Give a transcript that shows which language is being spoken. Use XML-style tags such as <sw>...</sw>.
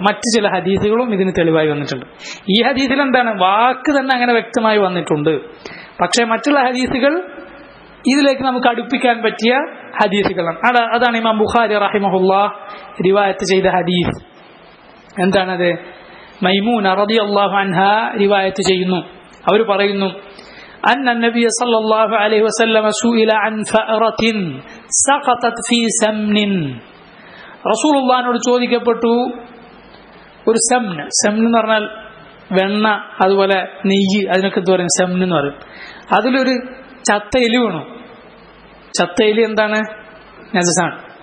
<ml>മറ്റു ചില ഹദീസുകളും ഇതിന് തെളിവായി വന്നിട്ടുണ്ട്. ഈ ഹദീസിൽ എന്താണ്, വാക്ക് തന്നെ അങ്ങനെ വ്യക്തമായി വന്നിട്ടുണ്ട്. പക്ഷേ മറ്റുള്ള ഹദീസുകൾ ഇതിലേക്ക് നമുക്ക് അടുപ്പിക്കാൻ പറ്റിയ ഹദീസുകളാണ്. അതാണ് ഇമാം ബുഖാരി റഹിമഹുല്ലാഹ് റിവായത്ത് ചെയ്ത ഹദീസ്. എന്താണത്? മൈമൂന റളിയല്ലാഹു അൻഹാ റിവായത്ത് ചെയ്യുന്നു.</ml> <ar>അവർ പറയുന്നു, أن النبي صلى الله عليه وسلم سئل عن فأرة سقطت في سمن.</ar> <ml>റസൂലുള്ളാഹിനോട് ചോദിക്കപ്പെട്ടു ഒരു സെംന്. സെംന് എന്ന് പറഞ്ഞാൽ വെണ്ണ, അതുപോലെ നെയ്യ്, അതിനൊക്കെ എന്ത് പറയും? സെംന് എന്ന് പറയും. അതിലൊരു ചത്ത എലി വീണു. ചത്ത എലി എന്താണ്? നജസാണ്.</ml>